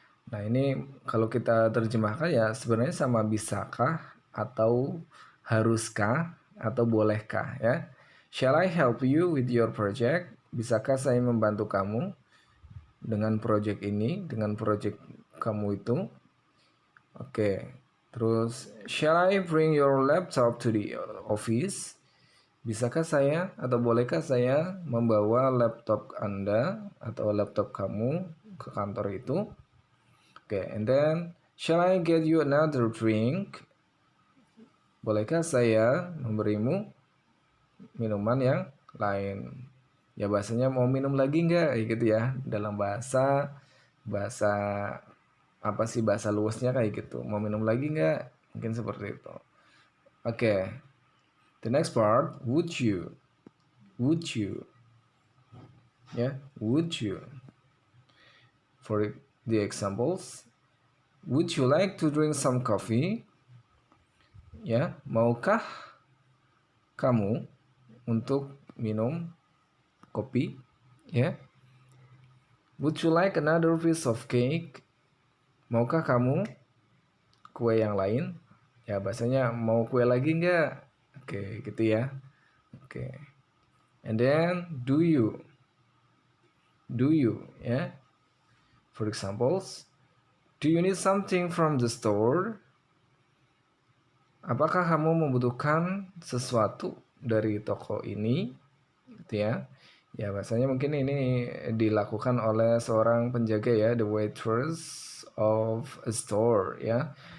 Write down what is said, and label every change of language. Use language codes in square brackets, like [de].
[id] Nah, ini kalau kita terjemahkan ya sebenarnya sama bisakah atau haruskah atau bolehkah ya. [en] Shall I help you with your project? [id] Bisakah saya membantu kamu dengan project ini, dengan project kamu itu? Oke. [en] Terus, shall I bring your laptop to the office? [id] Bisakah saya atau bolehkah saya membawa laptop Anda atau laptop kamu ke kantor itu? [en] Oke, and then shall I get you another drink? [id] Bolehkah saya memberimu minuman yang lain? Ya bahasanya mau minum lagi nggak? Gitu ya. Dalam bahasa bahasa apa sih bahasa luasnya kayak gitu. Mau minum lagi nggak? Mungkin seperti itu. Oke. [en] The next part, would you? Would you? Ya, would you? For the examples, would you like to drink some coffee? [id] Ya, maukah kamu untuk minum kopi? Ya. [en] Would you like another piece of cake? [id] Maukah kamu kue yang lain? Ya, bahasanya mau kue lagi nggak? Oke, gitu ya. Oke. [en] And then, do you? Do you? Ya. For examples, do you need something from the store? [id] Apakah kamu membutuhkan sesuatu dari toko ini? Gitu ya. Ya, bahasanya mungkin ini dilakukan oleh seorang penjaga ya, [en] the waitress of a store [id] ya.